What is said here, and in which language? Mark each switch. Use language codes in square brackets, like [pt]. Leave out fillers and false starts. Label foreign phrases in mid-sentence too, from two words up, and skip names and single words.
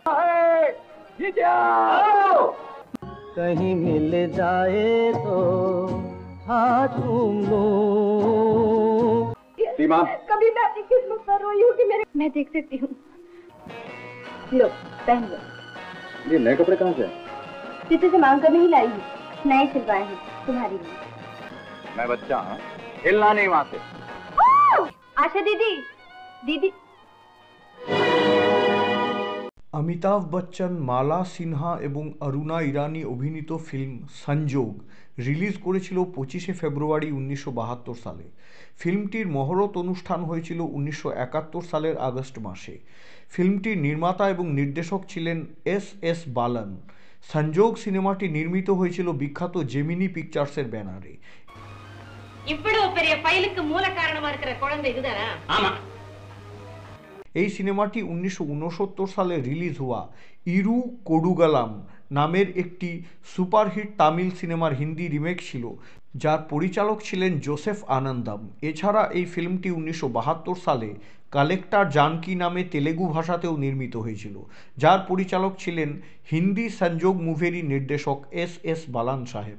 [hi] कहीं मिल जाए तो हाथ चूम लूं। सीमा, कभी मैं अपनी किस्मत पर रोई हूँ कि मेरे। मैं देख सकती हूँ। लो, पहन लो। ये नए कपड़े कहाँ से? चित्र से मांग कर नहीं लाई हूँ, नए सिलवाए हैं तुम्हारे लिए। मैं बच्चा हूँ, हिलना नहीं वहाँ से। आशा दीदी, दीदी। [bn] অমিতাভ বচ্চন, মালা সিনহা এবং অরুণা ইরানি অভিনীত ফিল্ম সংযোগ রিলিজ করেছিল 25শে ফেব্রুয়ারি 1972 সালে। ফিল্মটির মহরত অনুষ্ঠান হয়েছিল 1971 সালের আগস্ট মাসে। ফিল্মটির নির্মাতা এবং নির্দেশক ছিলেন এস বালান। সংযোগ সিনেমাটি নির্মিত হয়েছিল বিখ্যাত জেমিনি পিকচার্সের ব্যানারে। [ta] இவ்வளவு பெரிய ஃபைலுக்கு மூல காரணமா இருக்கிற குழந்தை இதுதானா? ஆமா। [bn] এই সিনেমাটি 1969 সালে রিলিজ হওয়া ইরু কোডুগালাম নামের একটি সুপারহিট তামিল সিনেমার হিন্দি রিমেক ছিল, যার পরিচালক ছিলেন জোসেফ আনন্দম। এছাড়া এই ফিল্মটি 1972 সালে কালেক্টর জানকী নামে তেলেগু ভাষাতেও নির্মিত হয়েছিল, যার পরিচালক ছিলেন হিন্দি সংযোগ মুভিরই নির্দেশক এস বালান সাহেব।